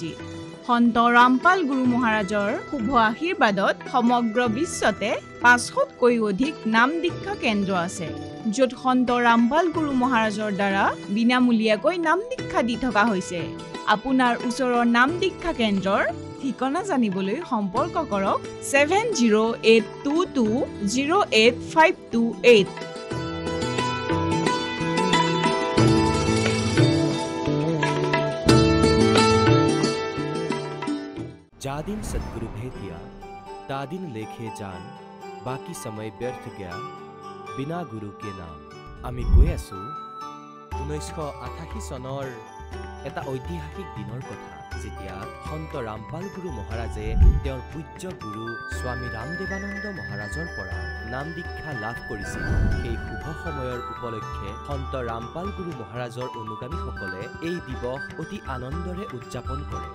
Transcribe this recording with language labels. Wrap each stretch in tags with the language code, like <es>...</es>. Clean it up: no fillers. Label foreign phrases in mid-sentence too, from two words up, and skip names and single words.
<as>সন্ত ৰামপাল গুৰু মহাৰাজৰ শুভ আশীৰ্বাদত সমগ্ৰ বিশ্বতে 500তকৈ অধিক নাম দীক্ষা কেন্দ্ৰ আছে, য'ত সন্ত ৰামপাল গুৰু মহাৰাজৰ দ্বাৰা বিনামূলীয়াকৈ নাম দীক্ষা দি থকা হৈছে। আপোনাৰ ওচৰৰ নাম দীক্ষা কেন্দ্ৰৰ ঠিকনা জানিবলৈ সম্পৰ্ক কৰক 7082208528।</as> <hi>जा दिन सद्गुरु भेटिया ता दिन लेखे जान, बाकी समय व्यर्थ गया बिना गुरु के नाम।</hi> <as>আমি কৈ আছো 1988 চনৰ এটা ঐতিহাসিক দিনৰ কথা, যেতিয়া সন্ত ৰামপাল গুৰু মহাৰাজে তেওঁৰ পূজ্য গুৰু স্বামী ৰামদেৱানন্দ মহাৰাজৰ পৰা নাম দীক্ষা লাভ কৰিছিল। সেই শুভ সময়ৰ উপলক্ষে সন্ত ৰামপাল গুৰু মহাৰাজৰ অনুগামীসকলে এই দিৱস অতি আনন্দৰে উদযাপন কৰে।</as>